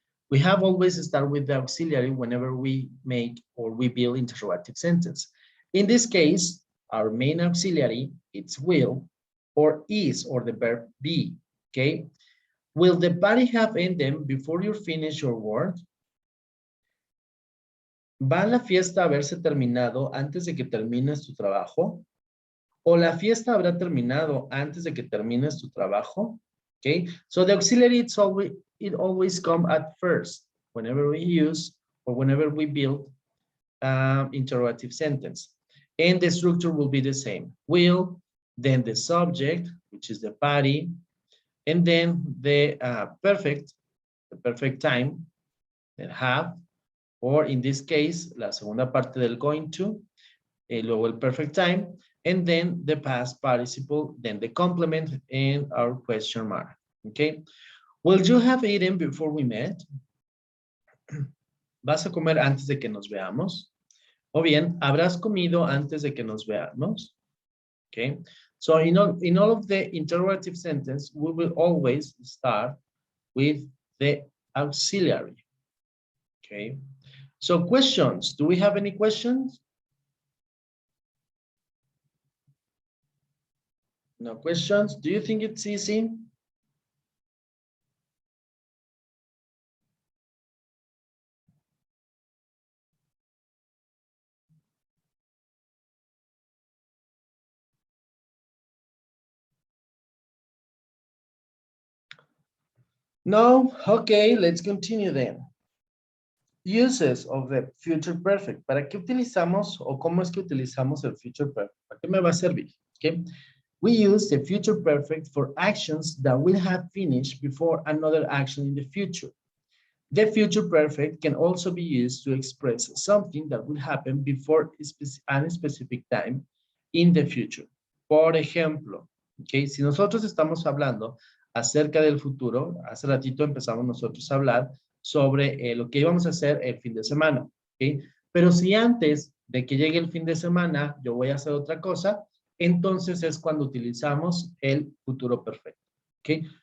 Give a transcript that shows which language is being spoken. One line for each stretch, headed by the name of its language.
English: We have always start with the auxiliary whenever we make or we build interrogative sentence. In this case, our main auxiliary, it's will, or is, or the verb be, okay? Will the party have ended before you finish your work?
Spanish: ¿Va la fiesta a haberse terminado antes de que termines tu trabajo? ¿O la fiesta habrá terminado antes de que termines tu trabajo?
English: Okay, so the auxiliary, it always comes at first whenever we use or whenever we build interrogative sentence. And the structure will be the same. Will, then the subject, which is the party, and then the perfect time, then have, or in this case,
Spanish: la segunda parte del going to, luego el
English: perfect time, and then the past participle, then the complement, and our question mark, okay? Will you have eaten before we met?
Spanish: ¿Vas a comer antes de que nos veamos? O bien, ¿habrás comido antes de que nos veamos?
English: Okay, so in all of the interrogative sentence, we will always start with the auxiliary, okay? So questions, do we have any questions? No questions. Do you think it's easy? No? Okay, let's continue then. Uses of the future perfect.
Spanish: ¿Para qué utilizamos o cómo es que utilizamos el future perfect? ¿Para qué me va a servir? Okay.
English: We use the future perfect for actions that will have finished before another action in the future. The future perfect can also be used to express something that will happen before a specific time in the future.
Spanish: Por ejemplo, okay, si nosotros estamos hablando acerca del futuro, hace ratito empezamos nosotros a hablar sobre lo que íbamos a hacer el fin de semana, ¿okay? Pero si antes de que llegue el fin de semana yo voy a hacer otra cosa, entonces es cuando utilizamos el futuro perfecto, ¿ok?